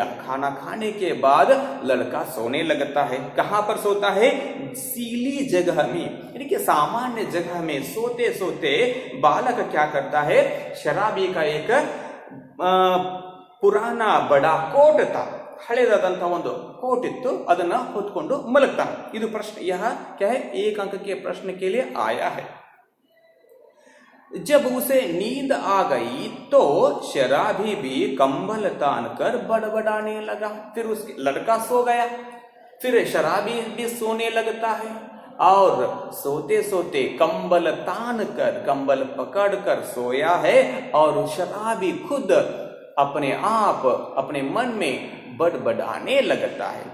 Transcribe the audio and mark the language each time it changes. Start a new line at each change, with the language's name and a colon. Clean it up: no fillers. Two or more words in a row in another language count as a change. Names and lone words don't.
Hindi: खाना खाने के बाद लड़का सोने लगता है। कहां पर सोता है, सीली जगह में, यानी कि सामान्य जगह में सोते सोते बालक क्या करता है, शराबी का एक पुराना बड़ा कोट था,
Kannada: ಹಳೆದಾದಂತಹ ಒಂದು ಕೋಟ್ ಇತ್ತು, ಅದನ್ನ ಹೊತ್ಕೊಂಡು ಮಲಗ್ತಾನೆ। ಇದು ಪ್ರಶ್ನೆ,
Hindi: यह क्या है, 1 अंक के प्रश्न के लिए आया है। जब उसे नींद आ गई तो शराबी भी कंबल तान कर बड़बड़ाने लगा। फिर उसके लड़का सो गया, फिर शराबी भी सोने लगता है और सोते सोते कंबल तान कर, कंबल पकड़ कर सोया है और शराबी खुद अपने आप, अपने मन में बड़बड़ाने लगता है।